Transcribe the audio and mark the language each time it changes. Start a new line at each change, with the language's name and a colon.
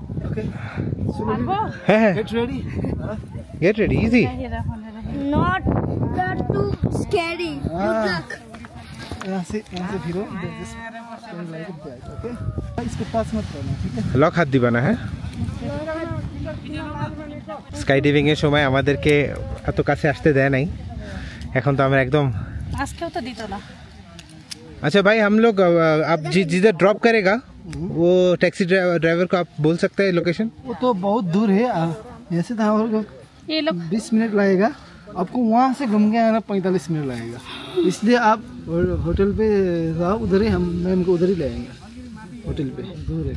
English: Okay get ready, get ready, easy. Not that too scary. Good luck.
Hindi: यहाँ से फिरो, okay इसके पास मत करना, ठीक है।
Bangla: লক হাত দিবা না, হ্যাঁ। স্কাই ডাইভিং এর সময় আমাদেরকে এত কাছে আসতে দেয় নাই, এখন তো আমরা একদম। আজকেও তো দিত না।
Hindi: अच्छा भाई, हम लोग आप जिधर ड्रॉप करेगा वो टैक्सी ड्राइवर को आप बोल सकते हैं लोकेशन। वो तो बहुत दूर है, ऐसे तो हमारे ये लोग 20 मिनट लगेगा, आपको वहाँ से घूम के आना 45 मिनट लगेगा, इसलिए आप होटल पे जाओ, उधर ही हम मैम को उधर ही ले आएंगे, होटल पे दूर है।